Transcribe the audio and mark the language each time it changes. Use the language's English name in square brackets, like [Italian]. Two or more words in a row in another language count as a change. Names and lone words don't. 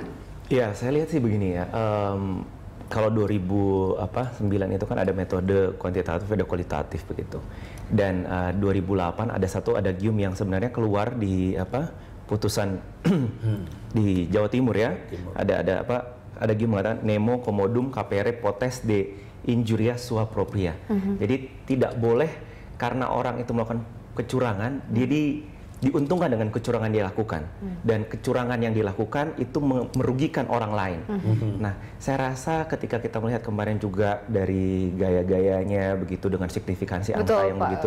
[Indonesian] Ya, saya lihat sih begini ya. Kalau 2009 itu kan ada metode kuantitatif ada kualitatif begitu. Dan 2008 ada satu adagium yang sebenarnya keluar di putusan di Jawa Timur ya. Ada gium mengatakan [Latin] nemo commodum capere potest de injuria sua propria. [Indonesian] Jadi tidak boleh karena orang itu melakukan kecurangan dia diuntungkan dengan kecurangan dia lakukan, dan kecurangan yang dilakukan itu merugikan orang lain. Nah, saya rasa ketika kita melihat kemarin juga dari gaya-gayanya begitu dengan signifikansi angka yang begitu.